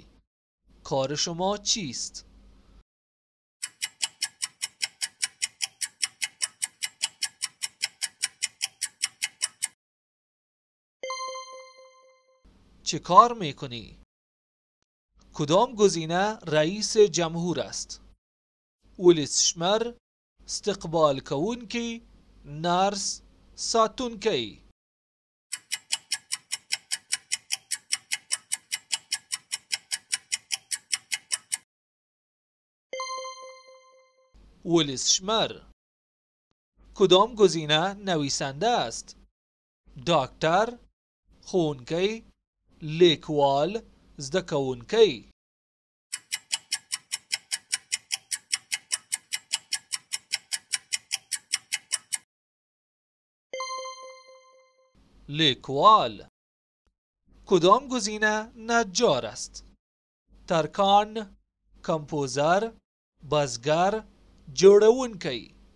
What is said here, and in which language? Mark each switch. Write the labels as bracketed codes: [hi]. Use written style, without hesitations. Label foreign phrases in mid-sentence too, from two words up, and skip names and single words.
[fa] کار شما چیست؟ چه کار میکنی؟ کدام گزینه رئیس جمهور است؟ [ps] ولسمشر، استقبال کوونکی، نرس، ساتونکی. ولسمشر. [fa] کدام گزینه نویسنده است؟ [ps] دکتر، ښوونکی، لیکوال، زده کوونکی. لیکوال. [fa] کدام گزینه نجار است؟ [ps] ترکان، کمپوزر، بازیگر، جوړونکی.